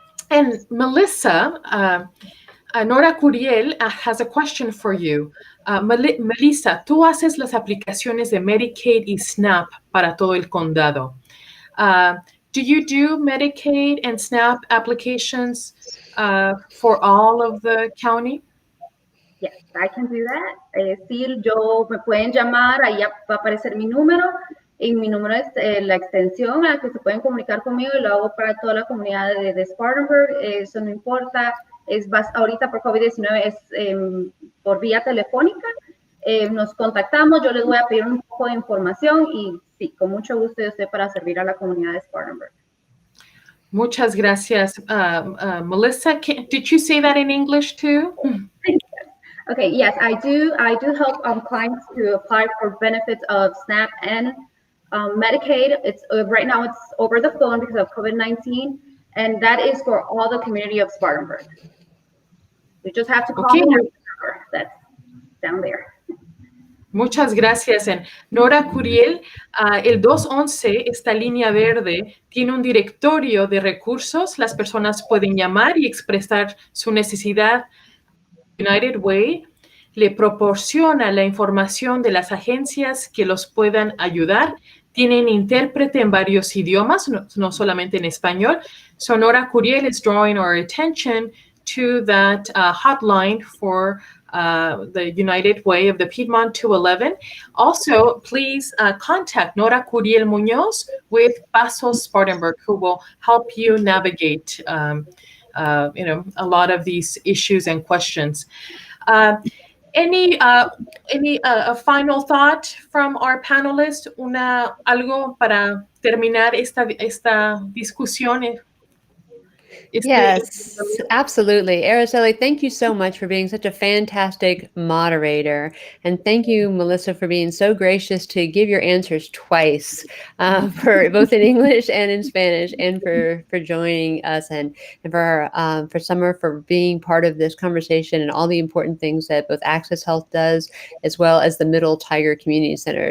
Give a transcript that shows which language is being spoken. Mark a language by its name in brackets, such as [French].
[English] And Melissa, Nora Curiel has a question for you. [Spanish] Melissa, tú haces las aplicaciones de Medicaid y SNAP para todo el condado. [English] Do you do Medicaid and SNAP applications for all of the county? Yes, I can do that. [Spanish] Sí, me pueden llamar, ahí va a aparecer mi número. Y mi número es la extensión a la que se pueden comunicar conmigo y lo hago para toda la comunidad de Spartanburg. Eso no importa. Ahorita por COVID-19 es por vía telefónica. Nos contactamos, yo les voy a pedir un poco de información y sí, con mucho gusto yo estoy para servir a la comunidad de Spartanburg. Muchas gracias, Melissa. [English] Did you say that in English too? Okay, yes, I do help clients to apply for benefits of SNAP and Medicaid. It's right now it's over the phone because of COVID-19, and that is for all the community of Spartanburg. You just have to call me. That's down there. [Spanish] Muchas gracias. Nora Curiel, el 211, esta línea verde, tiene un directorio de recursos. Las personas pueden llamar y expresar su necesidad. United Way le proporciona la información de las agencias que los puedan ayudar. Tienen intérprete en varios idiomas, no solamente en español. [English] So Nora Curiel is drawing our attention to that hotline for the United Way of the Piedmont 211. Also, please contact Nora Curiel Muñoz with Pasos Spartanburg, who will help you navigate a lot of these issues and questions. Any final thought from our panelists? [Spanish] Algo para terminar esta discusión. [English] Yes, absolutely. Araceli, thank you so much for being such a fantastic moderator. And thank you, Melissa, for being so gracious to give your answers twice, for both in English and in Spanish, and for joining us, and for Summer for being part of this conversation and all the important things that both Access Health does, as well as the Middle Tiger Community Center.